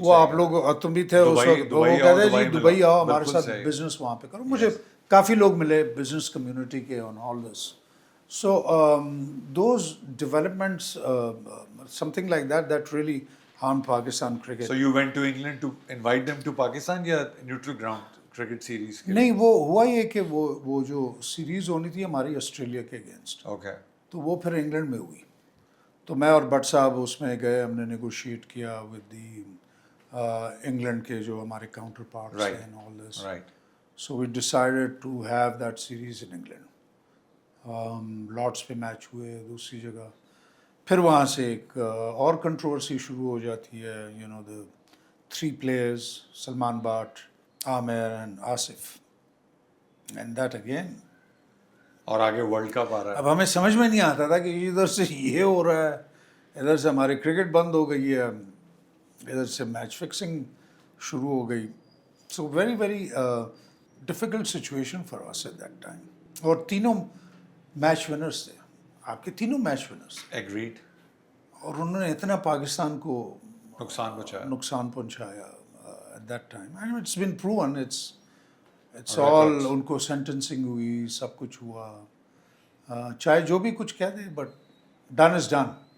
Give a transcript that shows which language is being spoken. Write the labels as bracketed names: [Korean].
[Urdu] وہ آپ لوگ, تم بھی تھے اس وقت, وہ کہتے ہیں جی دبئی آؤ ہمارے ساتھ بزنس وہاں پہ کرو. مجھے کافی لوگ ملے بزنس کمیونٹی کے [English] On all this. So those developments, something like that really harmed Pakistan cricket. So you went to England to invite them to Pakistan یا neutral ground cricket series کے? [Urdu] نہیں, وہ ہوا یہ کہ وہ جو سیریز ہونی تھی ہماری آسٹریلیا کے اگینسٹ, [English] Okay. [Urdu] تو وہ پھر انگلینڈ میں ہوئی. تو میں اور بٹ صاحب اس میں گئے, ہم نے نیگوشیٹ کیا [English] with the [Urdu] انگلینڈ کے جو ہمارے کاؤنٹر پارٹس ہیں [English] And all this. Right. So we decided to have that series in England. [Urdu] Lord's پہ میچ ہوئے دوسری جگہ. پھر وہاں سے ایک اور کنٹروورسی شروع ہو جاتی ہے, [English] you know the 3 players, [Urdu] Salman Butt, Amir and Asif, [English] And that again. [Urdu] اور آگے ورلڈ کپ آ رہا ہے. اب ہمیں سمجھ میں نہیں آتا تھا کہ ادھر سے یہ ہو رہا ہے, ادھر سے ہماری کرکٹ بند ہو گئی ہے, ادھر سے میچ فکسنگ شروع ہو گئی. [English] So very very difficult situation for us at that time. [Urdu] اور تینوں میچ ونرس تھے, آپ کے تینوں میچ ونرس. [English] Agreed. [Urdu] اور انہوں نے اتنا پاکستان کو نقصان پہنچایا [English] At that time. And it's been proven, it's all, [Urdu] ان کو سینٹنسنگ ہوئی, سب کچھ ہوا, چاہے جو بھی کچھ کہہ دیں, [English] But done is done.